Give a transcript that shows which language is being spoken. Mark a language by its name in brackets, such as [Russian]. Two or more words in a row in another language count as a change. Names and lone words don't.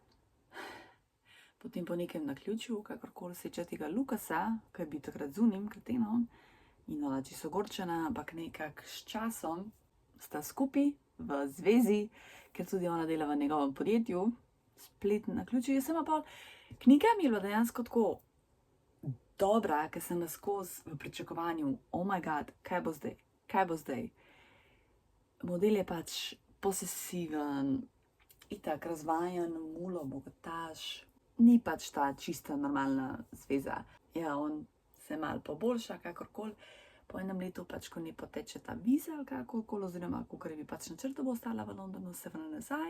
[Slovenian] Potem po nekem naključju, kakorkoli sreča tega Lukasa, ki je bil takrat z unim kretenom, in ona čisto ogorčena, ampak nekako s časom sta skupaj v zvezi, ker tudi ona dela v njegovem podjetju, spletno naključje. Jaz sem pa pol, knjiga mi je bila dejansko tako dobra, ker sem naskozi v pričakovanju, [English] oh my god, [Slovenian] kaj bo zdaj, kaj bo zdaj. Model je pač posesiven, itak razvajen, mulo, bogataš, ni pač ta čista normalna zveza. Ja, on se malo poboljša, kakorkoli, po enem letu pač, ko ne poteče ta viza ali kakorkoli, oziroma kakor bi pač načrto bo ostala v Londonu, se vrne nazaj.